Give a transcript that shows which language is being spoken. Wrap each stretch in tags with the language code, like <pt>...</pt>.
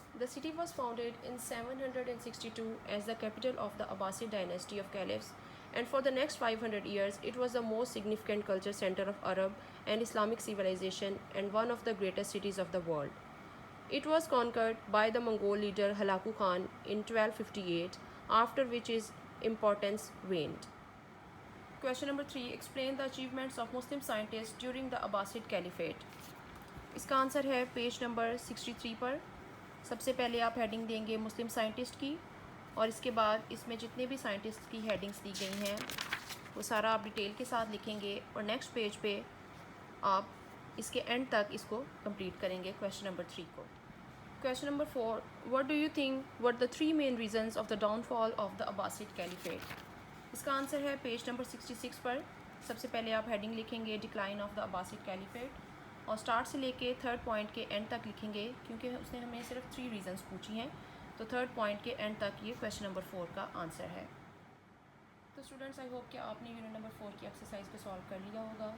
<en>The city was founded in 762 as the capital of the Abbasid dynasty of caliphs, and for the next 500 years it was the most significant culture center of Arab and Islamic civilization and one of the greatest cities of the world. It was conquered by the Mongol leader Hulagu Khan in 1258, after which its importance waned. Question number 3, explain the achievements of Muslim scientists during the Abbasid Caliphate.</en> <ur>اس کا answer ہے page number 63 پر. سب سے پہلے آپ heading دیں گے مسلم scientist کی, اور اس کے بعد اس میں جتنے بھی سائنٹسٹ کی ہیڈنگس دی گئی ہیں وہ سارا آپ ڈیٹیل کے ساتھ لکھیں گے, اور نیکسٹ پیج پہ آپ اس کے اینڈ تک اس کو کمپلیٹ کریں گے کویشچن نمبر 3 کو.</ur> <en>Question number 4, what do you think were the 3 main reasons of the downfall of the Abbasid Caliphate.</en> <ur>اس کا آنسر ہے پیج نمبر 66 پر. سب سے پہلے آپ ہیڈنگ لکھیں گے</ur> <en>decline of the Abbasid Caliphate,</en> <ur>اور اسٹارٹ سے لے کے تھرڈ پوائنٹ کے اینڈ تک لکھیں گے, کیونکہ اس نے ہمیں صرف 3 ریزنس پوچھی ہیں, تو تھرڈ پوائنٹ کے اینڈ تک یہ کویشچن نمبر 4 کا آنسر ہے. تو اسٹوڈنٹس,</ur> <en>I hope</en> <ur>کہ آپ نے یونٹ نمبر 4 کی ایکسرسائز کو سالو کر لیا ہوگا.</ur>